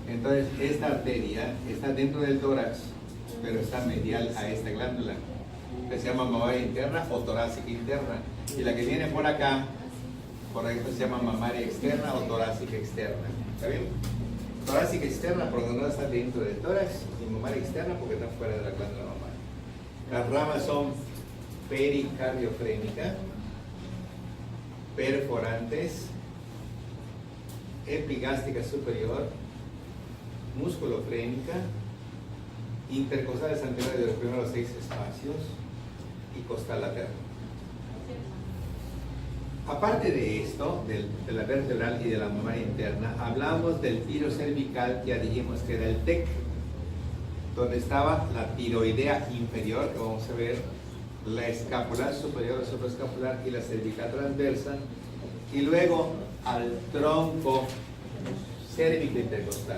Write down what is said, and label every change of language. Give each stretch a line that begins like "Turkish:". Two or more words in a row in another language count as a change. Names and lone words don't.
Spanish: Entonces, esta arteria está dentro del tórax, pero está medial a esta glándula, que se llama mamaria interna o torácica interna. Y la que viene por acá, correcto, se llama mamaria externa o torácica externa. ¿Está bien? Torácica externa porque no está dentro del tórax, y mamaria externa porque está fuera de la glándula mamaria. Las ramas son pericardiofrénica, perforantes, epigástrica superior, musculofrénica, intercostales anteriores de los primeros 6 espacios y costal lateral. Aparte de esto, de la vertebral y de la mamaria interna, hablamos del tiro cervical, ya dijimos que era el TEC, donde estaba la tiroidea inferior, que vamos a ver, la escapular superior, la supraescapular y la cervical transversa, y luego al tronco cérvico intercostal.